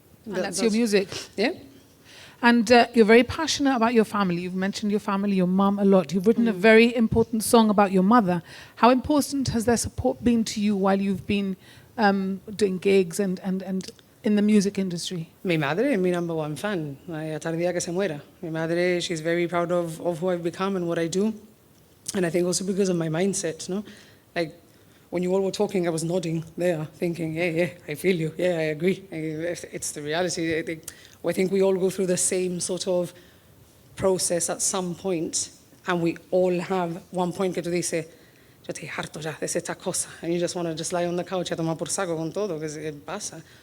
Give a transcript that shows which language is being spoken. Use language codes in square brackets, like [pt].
[en] that's your music. Yeah. And you're very passionate about your family. You've mentioned your family, your mum a lot. You've written a very important song about your mother. How important has their support been to you while you've been doing gigs and in the music industry? [es] Mi madre es mi [en] number one fan, [es] hasta el día que se muera. Mi madre, [en] she's very proud of who I've become and what I do. And I think also because of my mindset, no? Like, when you all were talking, I was nodding there, thinking, yeah, I feel you. Yeah, I agree. It's the reality. I think we all go through the same sort of process at some point, and we all have one point [es] que tú dices, yo estoy harto ya de esta cosa, [en] and you just want to just lie on the couch [es] y tomar por saco con todo, [en] because it pasa.